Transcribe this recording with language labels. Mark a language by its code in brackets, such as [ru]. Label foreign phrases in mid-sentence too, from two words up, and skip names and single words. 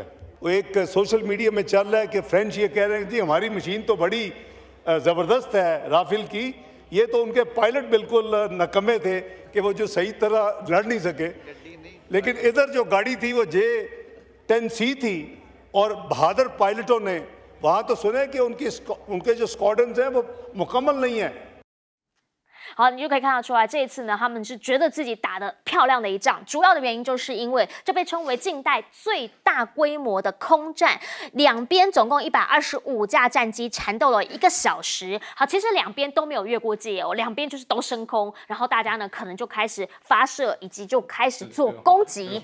[ur] وہ ایک [en] social media [ur] میں چل رہا ہے کہ فرنچ یہ کہہ رہے ہیں جی ہماری مشین تو بڑی زبردست ہے رافیل کی، یہ تو ان کے پائلٹ بالکل نکمے تھے کہ وہ جو صحیح طرح لڑ نہیں سکے. لیکن ادھر جو گاڑی تھی وہ J-10C تھی اور بہادر پائلٹوں نے وہاں تو سنے کہ ان کے جو سکواڈرنز ہیں وہ مکمل نہیں ہے. [zh] 好，你就可以看得出来，这一次呢，他们是觉得自己打得漂亮的一仗。主要的原因就是因为这被称为近代最大规模的空战，两边总共125架战机缠斗了1个小时。好，其实两边都没有越过界哦，两边就是都升空，然后大家呢可能就开始发射，以及就开始做攻击。